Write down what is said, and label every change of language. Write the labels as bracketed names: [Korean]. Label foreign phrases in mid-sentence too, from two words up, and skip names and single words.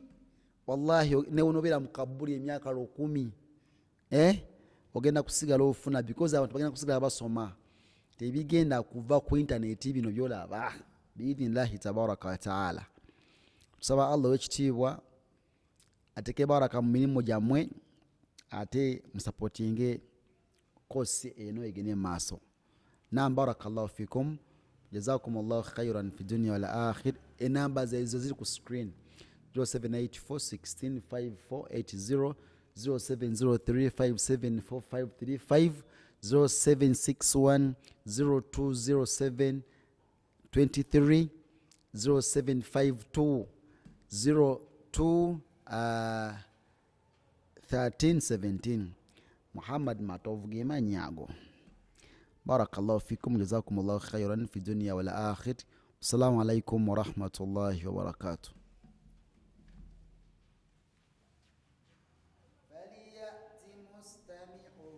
[Ganda] Wallahi ne onobera mukabuli emyaka 10 ogenda kusigala ofuna because abantu bagenda kusigala basoma tebigenda kuva ku internet bino byolaba [Arabic] بإذن الله تبارك وتعالى. [Ganda] Tusaba Allah wekitibwa ateke baraka mu mirimo gyamwe ate musupportinge kosi eno egene maaso. Naam, [Arabic] بارك الله فيكم، جزاكم الله خيرا في الدنيا والآخرة. [Ganda] Enamba zaizo ziri ku screen 0784165480 0703574535 0761020723 0752021317. Muhammad Matovu gema nyago. [Arabic] بارك الله فيكم، جزاكم الله خيرا في الدنيا والآخرة. السلام عليكم ورحمة الله وبركاته. فليأت مستمع